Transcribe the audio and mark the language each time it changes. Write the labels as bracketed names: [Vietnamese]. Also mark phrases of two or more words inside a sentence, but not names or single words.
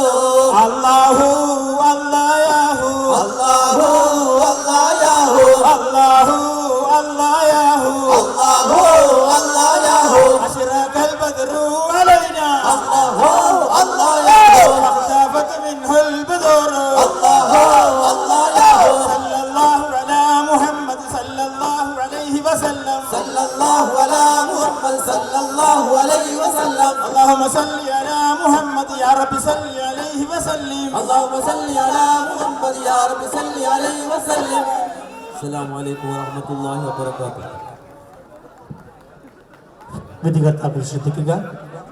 [Arabic] الله الله الله الله الله الله الله الله أشرق البدر علينا الله الله وابتغت منه البذور الله الله يا هو صلى الله على محمد صلى الله عليه وسلم صلى الله على محمد صلى الله عليه وسلم اللهم صل على محمد يا رب صل عليه وسلم اللهم صل على محمد يا رب صل عليه وسلم السلام عليكم ورحمة الله وبركاته. [Malayalam] വിധികർത്താക്കൾ ശ്രദ്ധിക്കുക.